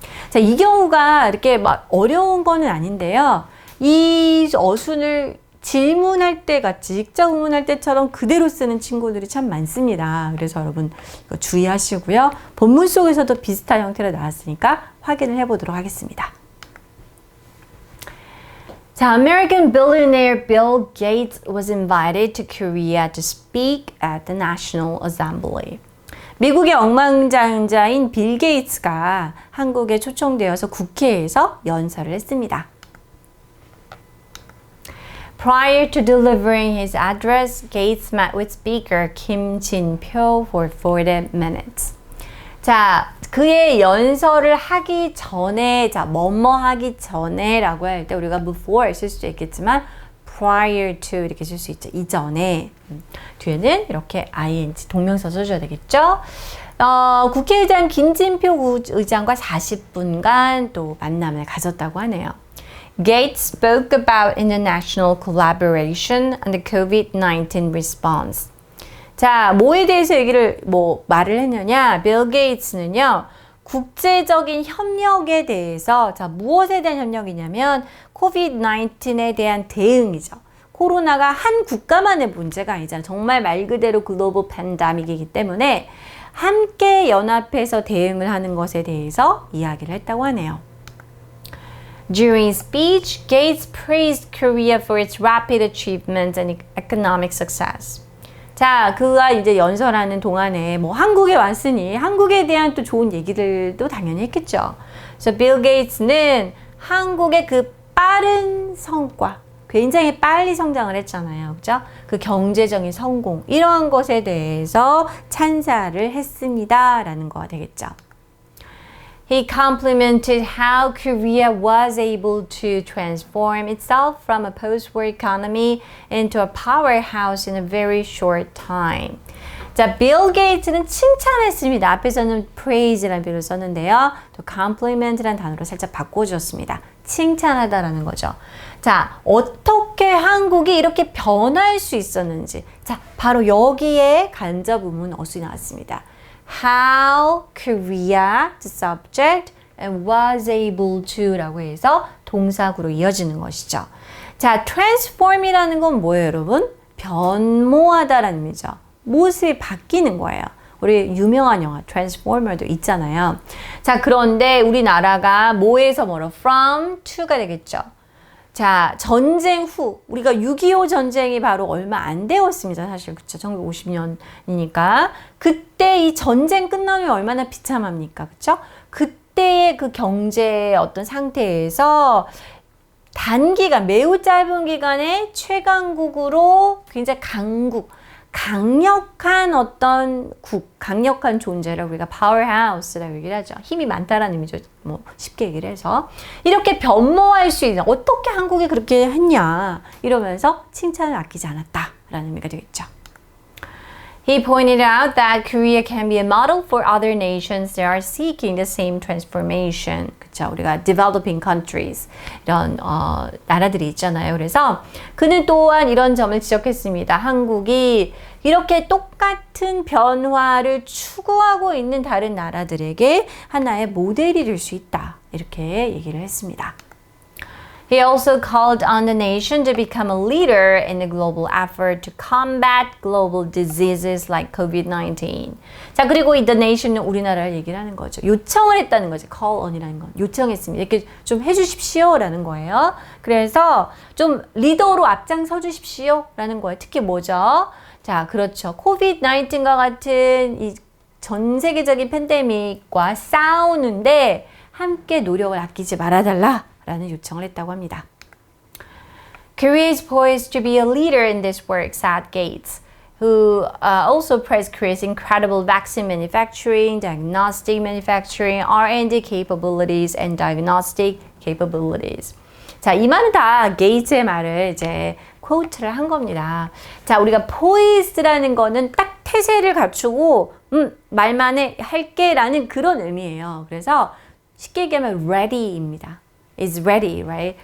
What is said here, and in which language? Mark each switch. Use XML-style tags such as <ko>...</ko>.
<ko>자, 이 경우가 이렇게 막 어려운 거는 아닌데요. 이 어순을 질문할 때 같이 직접 의문할 때처럼 그대로 쓰는 친구들이 참 많습니다. 그래서 여러분 이거 주의하시고요. 본문 속에서도 비슷한 형태로 나왔으니까 확인을 해보도록 하겠습니다.</ko> <en>자, American billionaire Bill Gates was invited to Korea to speak at the National Assembly.</en> <ko>미국의 억만장자인 빌 게이츠가 한국에 초청되어서 국회에서 연설을 했습니다.</ko> <en>Prior to delivering his address, Gates met with Speaker Kim Jin-pyo for 40 minutes.</en> <ko>자, 그의 연설을 하기 전에, 자, 뭐뭐 하기 전에 라고 할 때 우리가 before 쓸 수도 있겠지만 prior to 이렇게 쓸 수 있죠. 이전에. 뒤에는 이렇게 ing, 동명사 써줘야 되겠죠. 국회의장 김진표 의장과 40분간 또 만남을 가졌다고 하네요.</ko> <en>Gates spoke about international collaboration on the COVID-19 response.</en> <ko>자, 뭐에 대해서 말을 했느냐? 빌 게이츠는요, 국제적인 협력에 대해서, 자, 무엇에 대한 협력이냐면, COVID-19에 대한 대응이죠. 코로나가 한 국가만의 문제가 아니잖아요. 정말 말 그대로 글로벌 팬데믹이기 때문에, 함께 연합해서 대응을 하는 것에 대해서 이야기를 했다고 하네요.</ko> <en>During his speech, Gates praised Korea for its rapid achievements and economic success.</en> <ko>자, 그가 이제 연설하는 동안에 한국에 왔으니 한국에 대한 또 좋은 얘기들도 당연히 했겠죠. 그래서 빌 게이츠는 한국의 그 빠른 성과, 굉장히 빨리 성장을 했잖아요. 그죠? 그 경제적인 성공, 이러한 것에 대해서 찬사를 했습니다. 라는 거가 되겠죠.</ko> <en>He complimented how Korea was able to transform itself from a post-war economy into a powerhouse in a very short time.</en> <ko>자, 빌 게이츠는 칭찬했습니다. 앞에서는 praise라는 비를 썼는데요. 또 compliment라는 단어로 살짝 바꿔주었습니다. 칭찬하다라는 거죠. 자, 어떻게 한국이 이렇게 변할 수 있었는지. 자, 바로 여기에 간접 의문 어순이 나왔습니다.</ko> <en>How Korea, the subject, and was able to</en> <ko>라고 해서 동사구로 이어지는 것이죠. 자, transform이라는 건 뭐예요, 여러분? 변모하다라는 의미죠. 모습이 바뀌는 거예요. 우리 유명한 영화 트랜스포머도 있잖아요. 자, 그런데 우리나라가 뭐에서 뭐로 from to가 되겠죠. 자, 전쟁 후 우리가 6.25 전쟁이 바로 얼마 안 되었습니다. 사실 그쵸? 1950년이니까 그때 이 전쟁 끝나면 얼마나 비참합니까? 그쵸? 그때의 그 경제 어떤 상태에서 단기간 매우 짧은 기간에 최강국으로 굉장히 강력한 어떤 강력한 존재라고 우리가 파워하우스라고 얘기를 하죠. 힘이 많다라는 의미죠. 뭐 쉽게 얘기를 해서 이렇게 변모할 수 있는 어떻게 한국이 그렇게 했냐 이러면서 칭찬을 아끼지 않았다라는 의미가 되겠죠.</ko> <en>He pointed out that Korea can be a model for other nations that are seeking the same transformation.</en> <ko>그쵸? 우리가 developing countries 이런 나라들이 있잖아요. 그래서 그는 또한 이런 점을 지적했습니다. 한국이 이렇게 똑같은 변화를 추구하고 있는 다른 나라들에게 하나의 모델이 될 수 있다. 이렇게 얘기를 했습니다.</ko> <en>He also called on the nation to become a leader in the global effort to combat global diseases like COVID-19.</en> <ko>자, 그리고 이 the nation은 우리나라를 얘기를 하는 거죠. 요청을 했다는 거죠. call on이라는 건. 요청했습니다. 이렇게 좀 해주십시오 라는 거예요. 그래서 좀 리더로 앞장서 주십시오 라는 거예요. 특히 뭐죠? 자, 그렇죠. COVID-19과 같은 이 전 세계적인 팬데믹과 싸우는데 함께 노력을 아끼지 말아달라. 라는 요청을 했다고 합니다.</ko> <en>Korea is poised to be a leader in this work, said Gates, who also praised Korea's incredible vaccine manufacturing, diagnostic manufacturing, R&D capabilities, and diagnostic capabilities.</en> <ko>자, 이 말은 다 게이츠의 말을 이제 퀘오트를 한 겁니다. 자, 우리가 poised라는 거는 딱 태세를 갖추고 말만 할게라는 그런 의미예요. 그래서 쉽게 얘기하면 ready입니다.</ko> <en>is ready, right?</en>